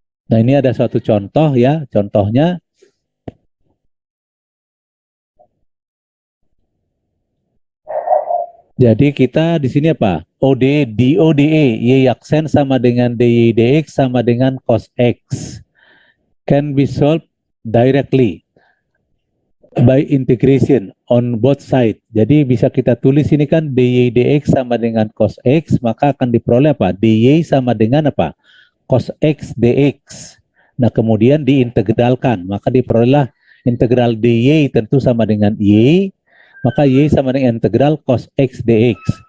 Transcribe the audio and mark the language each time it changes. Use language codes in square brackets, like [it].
[id] Nah, ini ada suatu contoh ya. Contohnya, jadi kita di sini apa? ODE, DODE, Y aksen sama dengan DY DX sama dengan cos X. [en] Can be solved directly by integration on both side. [id] Jadi bisa kita tulis ini kan dy dx sama dengan cos x, maka akan diperoleh apa? dy sama dengan apa? Cos x dx. Nah, kemudian diintegralkan, maka diperolehlah integral dy tentu sama dengan y, maka y sama dengan integral cos x dx.